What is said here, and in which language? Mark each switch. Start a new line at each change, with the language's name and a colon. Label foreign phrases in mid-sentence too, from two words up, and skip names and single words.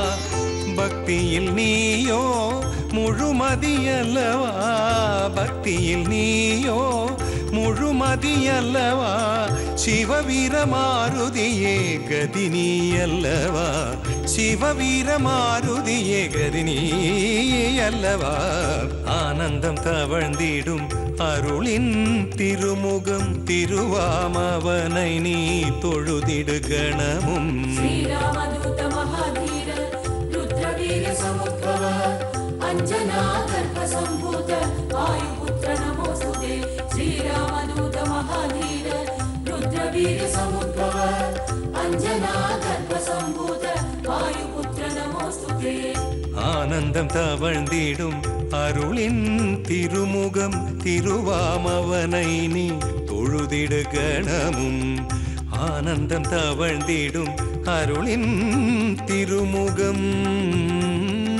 Tamil: பக்தியில் நீயோ முழுமதியல்லவா பக்தியில் நீயோ முழுமதியல்லவா சிவவீரமாருதியே கதினியல்லவா சிவவீரமாருதியே கதினியல்லவா ஆனந்தம் தவழ்ந்திடும் அருளின் திருமுகம் திருவாமவனை நீ தொழுதிடு கணமும்
Sanskrit: श्रीरामदूत महाधीर रुद्रवीर समुद्भव अंजना गर्भ संभूत वायुपुत्र नमोस्तुते श्रीरामदूत महाधीर रुद्रवीर समुद्भव अंजना गर्भ संभूत वायुपुत्र नमोस्तुते
Tamil: ஆனந்தம் தவழ்ந்திடும் அருளின் திருமுகம் திருவாமவனை நீ தொழுதிடு கணமும் ஆனந்தம் தவழ்ந்திடும் அருளின் திருமுகம்